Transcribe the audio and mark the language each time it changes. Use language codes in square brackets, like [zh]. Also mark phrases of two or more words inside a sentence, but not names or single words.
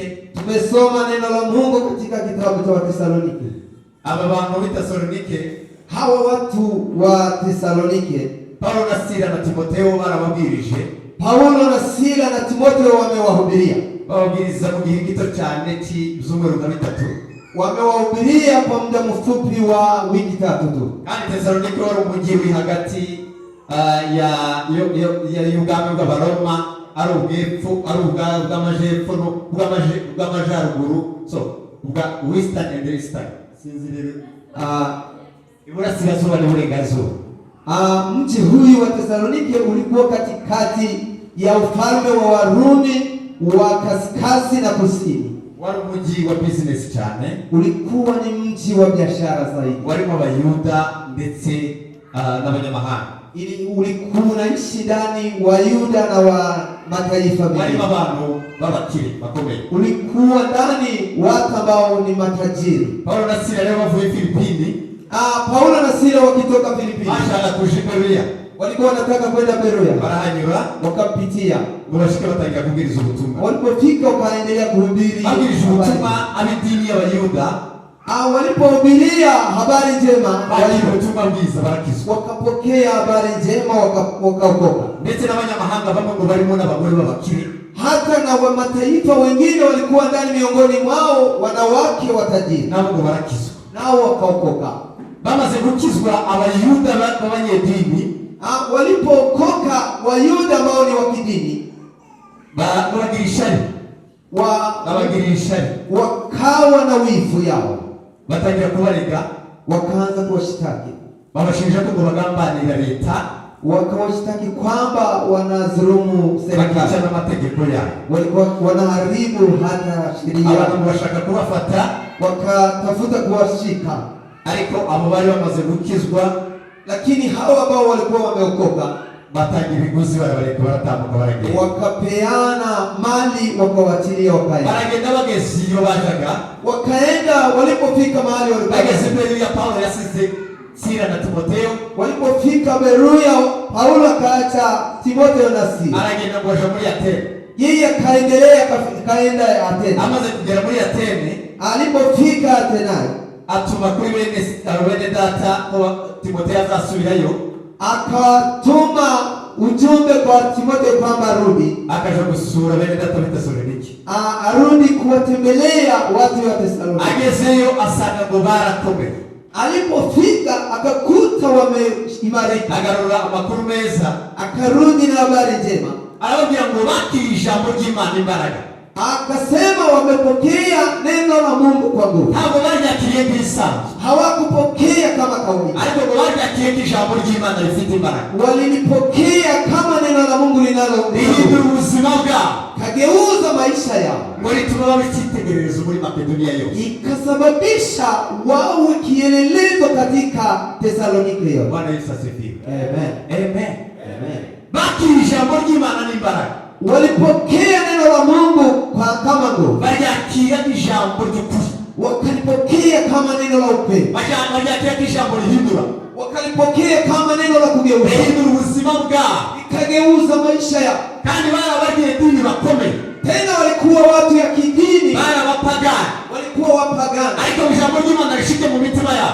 [sw] Tumesoma neno la Mungu katika kitabu cha Tesalonike. [rw] Aba bantu b'i Tesalonike, [sw] hawa watu wa Tesalonike, [rw] Paulo na Sila na Timotheo barababwirije. [sw] Paulo na Sila na Timotheo wamewahubiria. [rw] Bababwiriza mu gihe gito cyane cy'ibyumweru 3. [sw] wamewahubiria kwa muda mfupi wa wiki 3 tu. [rw] Kandi Tesalonike wari umujyi uri hagati ya ubwami bw'Abaroma, ari ubw'epfo, ari ubw'amajepfo bw'amajaruguru, so ubwa [en] western and eastern. [rw] Sinzi rero iburasirazuba n'iburengerazuba. [sw] Mji huyu wa Tesalonike ulikuwa katikati ya ufalme wa Warumi wa kaskazini na kusini. [rw] Wari umujyi wa business cyane, [sw] ulikuwa ni mji wa biashara zaidi, [rw] warimo Abayuda ndetse n'abanyamahanga. [sw] Ulikuwa unaishi ndani wa Yuda na wa mataifa mengine. [rw] Warimo abantu b'abakire bakomeye, [sw] ulikuwa ndani watu ambao ni matajiri. [rw] Paulo na Sila leo wavuye Filipini. [sw] Paulo na Sila wakitoka Filipini [rw] ashaka kuja Beroya, [sw] walikuwa wanataka kwenda Beroya, [rw] barahanyura [sw] wakapitia, [rw] murashika batangira kubwiriza ubutumwa. [sw] Walipofika wakaendelea kuhubiri [rw] ubutumwa abidini y'Abayuda. [sw] Walipohubiria habari njema, [rw] ubutumwa bwiza barakizwa, [sw] wakapokea habari njema, wakaokoka. [rw] Ndetse n'abanyamahanga bamwe ngo barimo n'abagore b'abakire, [sw] hata na wa mataifa wengine walikuwa ndani miongoni mwao, wanawake watajiri, [rw] nabo ngo barakizwa, [sw] nao wakaokoka. [rw] Bamaze gukizwa Abayuda b'abanyedini, [sw] walipookoka Wayuda ambao ni wa kidini, wakawa na wivu yao, [rw] batangira kubarega, [sw] wakaanza kuwashitaki, [rw] babashinja ko bagambanira leta, [sw] wakawashitaki kwamba wanadhulumu serikali, [rw] bakica n'amategeko yao, [sw] walikuwa wanaharibu hata sheria, [rw] abantu bashaka kubafata, [sw] wakatafuta kuwashika. [rw] Ariko abo bari bamaze gukizwa, [sw] lakini hao ambao walikuwa wameokoka [rw] batangira iguzi, baratambuka baragenda, [sw] wakapeana mali, wakawatilia, [rw] baragenda bageze iyo bajaga, [sw] wakaenda. Walipofika mahali walikuwa [rw] bageze mbele ya Paulo yasize Sila na Timotheo, [sw] walipofika Beroya, Paulo akaacha Timotheo na Sila, [rw] aragenda kuja muri Atene. [sw] Yeye akaendelea kaenda Atene. [rw] Amaze kugera muri Atene, [sw] alipofika Atene [rw] atuma kuri bene data ko Timotheo azasubirayo, [sw] akatuma ujumbe kwa Timotheo kwamba arudi, [rw] akaja gusura bene data wa Tesalonike, [sw] arudi kuwatembelea watu wa Tesalonike. [rw] Agezeyo asanga ngo barakomeye, [sw] alipofika akakuta wameimarika, [rw] agarura amakuru meza, [sw] akarudi na habari njema, [rw] arababwira ngo bakiri ijambo ry'Imana imbaraga, [sw] akasema wamepokea neno la Mungu kwa nguvu. [rw] Ntabwo baryakiriye nk'isanzwe, [sw] hawakupokea kama kawaida, [rw] ariko ngo baryakiriye ijambo ry'Imana rifite imbaraga, [sw] walilipokea kama neno la Mungu linalo [rw] rihindura ubuzima bwabo, [sw] kageuza maisha yao, [rw] ngo rituma baba icyitegererezo muri Makedonia yose, [sw] ikasababisha wawe kielelezo katika Tesalonike yote. Bwana Yesu asifiwe. Amen. Amen. Amen. [rw] Bakiri ijambo ry'Imana n'imbaraga, [sw] walipokea neno la Mungu kama nguvu, [rw] baryakira ijambo ry'ukuri, [sw] wakalipokea kama neno la ukweli, [rw] baryakira ijambo rihindura, [sw] wakalipokea kama neno la kugeuza, [rw] rihindura ubuzima bwabo, [sw] ikageuza maisha yao. [rw] Kandi bari abanyedini bakomeye, [sw] tena walikuwa watu ya kidini, [rw] bari abapagani, [sw] walikuwa wapagani, [rw] ariko ijambo ry'Imana rishike mu mitima yabo,